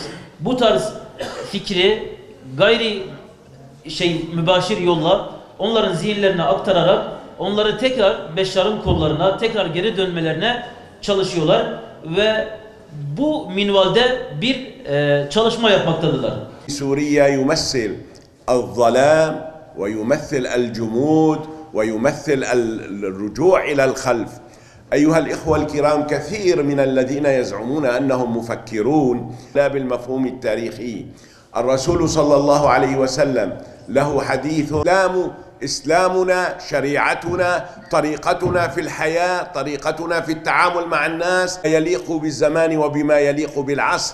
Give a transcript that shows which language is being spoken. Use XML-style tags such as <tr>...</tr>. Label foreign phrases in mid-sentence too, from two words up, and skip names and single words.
<tr>Bu tarz fikri gayri mübaşir yolla onların zihinlerine aktararak onları tekrar Beşşar'ın kollarına tekrar geri dönmelerine çalışıyorlar ve bu minvalde bir çalışma yapmaktadırlar.</tr> <ar>سوريا يمثل الظلام ويمثل الجمود ويمثل الرجوع إلى الخلف. أيها الإخوة الكرام، كثير من الذين يزعمون أنهم مفكرون لا بالمفهوم التاريخي. الرسول صلى الله عليه وسلم له حديث: إسلامنا شريعتنا طريقتنا في الحياة طريقتنا في التعامل مع الناس يليق بالزمان وبما يليق بالعصر.</ar>